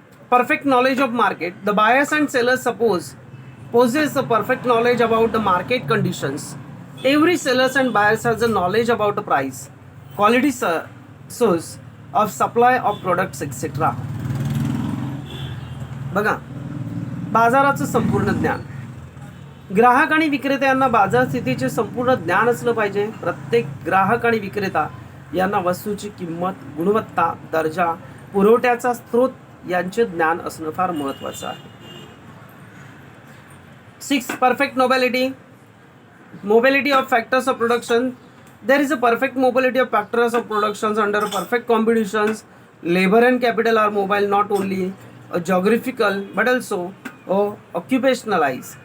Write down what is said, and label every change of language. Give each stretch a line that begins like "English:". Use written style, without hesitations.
English: Perfect knowledge of market. The buyers and sellers possess the perfect knowledge about the market conditions. Every sellers and buyers has the knowledge about the price, quality, source of supply of products, etc.
Marathi: बघा, बाजाराचं संपूर्ण ज्ञान. ग्राहक आणि विक्रेता यांना बाजार स्थितीचे संपूर्ण ज्ञान असलं पाहिजे. प्रत्येक ग्राहक आणि विक्रेता यांना वस्तूची किंमत, गुणवत्ता, दर्जा, पुरवठ्याचा स्रोत यांचे ज्ञान असणं फार महत्त्वाचं आहे. 6.
English: Perfect mobility of factors of production. There is a perfect mobility of factors of productions under perfect competitions. Labor and capital are mobile not only geographical but also occupationally.